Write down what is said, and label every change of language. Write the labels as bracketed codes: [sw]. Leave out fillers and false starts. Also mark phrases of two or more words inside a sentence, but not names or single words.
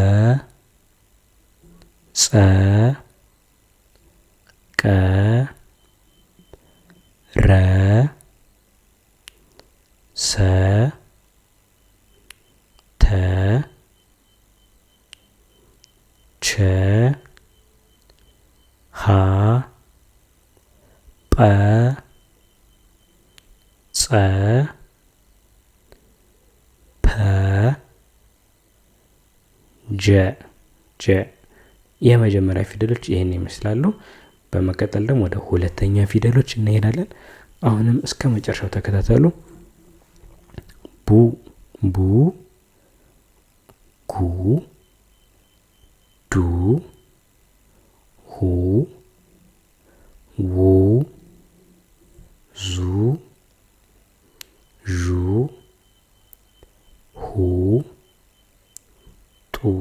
[am] ጸ ቀ ረ ሰ ተ ቸ ሀ ጰ ጸ ፐ ጀ የመጀመሪያ ፊደሎች ይሄን ይመስላሉ። በመቀጠል ደግሞ ወደ ሁለተኛ ፊደሎች እንሄዳለን። አሁንም እስከ መጨረሻው ተከታተሉ። ቡ ጉ ዱ ሁ ው ዙ ዡ ሁ ጡ